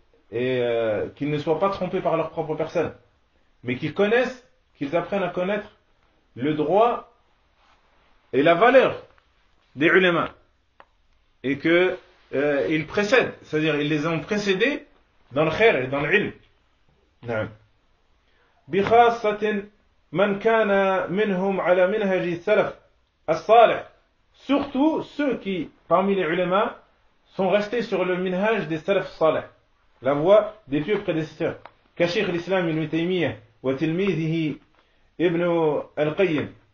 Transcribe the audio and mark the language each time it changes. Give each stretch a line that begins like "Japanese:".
French: Et qu'ils ne soient pas trompés par leur propre personne, mais qu'ils connaissent, qu'ils apprennent à connaître le droit et la valeur des ulama, et que ils précèdent, c'est-à-dire ils les ont précédés dans le khair et dans le ilm.
Arabic: نعم. بخاصة من كان منهم على منهج السلف الصالح.
French: Surtout ceux qui, parmi les ulama, sont restés sur le minhaj des salaf salih, la voie des pieux prédécesseurs.
Arabic: كشيخ الإسلام ابن تيمية وتلميذه ابن القيم.